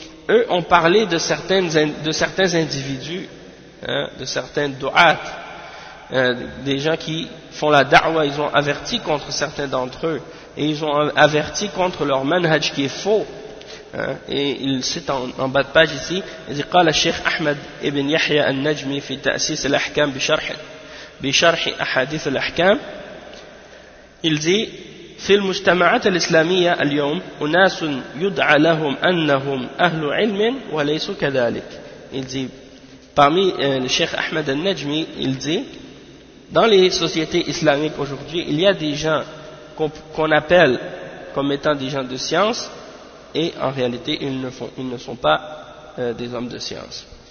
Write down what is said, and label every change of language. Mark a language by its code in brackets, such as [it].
[fr] eux ont parlé de certaines, de certains individus, hein, de certains du'at, des gens qui font la da'wah, ils ont averti contre certains d'entre eux, et ils ont averti contre leur manhaj qui est faux. Et il cite en bas de page ici, il dit [ar] قال الشيخ أحمد ابن يحيى النجمي في تأسيس الأحكام بشرح أحاديث الأحكام. [fr] Il dit [ar] في المجتمعات الإسلامية اليوم أناس يدعى لهم أنهم أهل علم وليس كذلك. [fr] Il dit parmi le Cheikh Ahmed al-Najmi, il dit dans les sociétés islamiques aujourd'hui, il y a des gens qu'on appelle comme étant des gens de science, et en réalité ils ne sont pas des hommes de science.